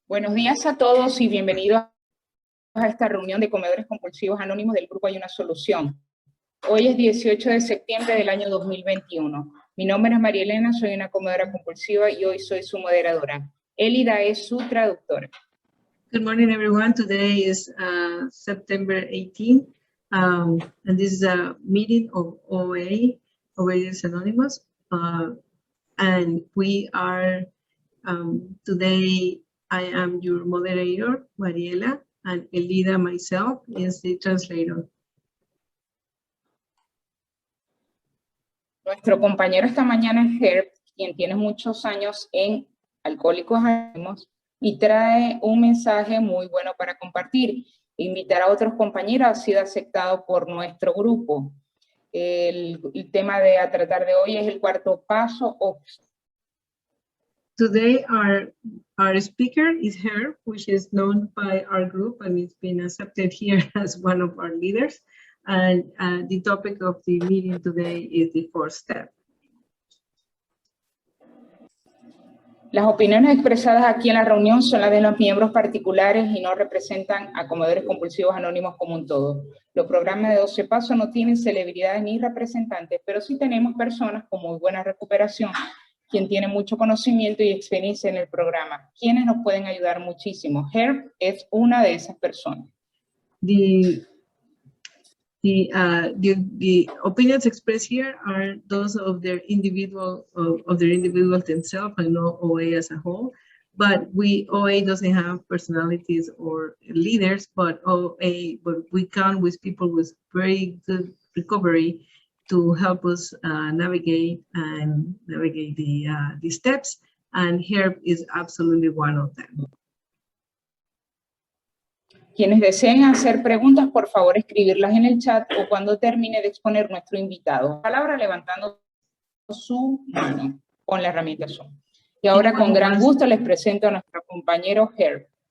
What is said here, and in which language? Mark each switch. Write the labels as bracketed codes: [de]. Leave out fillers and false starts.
[es] Buenos días a todos y bienvenidos a esta reunión de comedores compulsivos anónimos del grupo Hay una Solución. Hoy es 18 de septiembre del año 2021. Mi nombre es María Elena, soy una comedora compulsiva y hoy soy su moderadora. Elida es su traductora. [en] Good morning, everyone. Today is September 18, and this is a meeting of OA, Obedience Anonymous, and we are, today I am your moderator, Mariela, and Elida, myself, is the translator. [es] Nuestro compañero esta mañana es Herb, quien tiene muchos años en Alcohólicos Anónimos y trae un mensaje muy bueno para compartir. Invitar a otros compañeros ha sido aceptado por nuestro grupo. El tema a tratar de hoy es el cuarto paso. [en] Today our speaker is Herb, which is known by our group and it's been accepted here as one of our leaders. And the topic of the meeting today is the fourth step. [es] Las opiniones expresadas aquí en la reunión son las de los miembros particulares y no representan a comedores compulsivos anónimos como un todo. Los programas de 12 pasos no tienen celebridades ni representantes, pero sí tenemos personas con muy buena recuperación, quien tiene mucho conocimiento y experiencia en el programa, quienes nos pueden ayudar muchísimo. Herb es una de esas personas. [en] The opinions expressed here are those of their individuals themselves and not OA as a whole. But OA doesn't have personalities or leaders, but we count with people with very good recovery to help us navigate the steps. And Herb is absolutely one of them. [es] Quienes deseen hacer preguntas, por favor, escribirlas en el chat o cuando termine de exponer nuestro invitado. Palabra levantando su mano con la herramienta Zoom. Y ahora, con gran gusto, les presento a nuestro compañero Herb.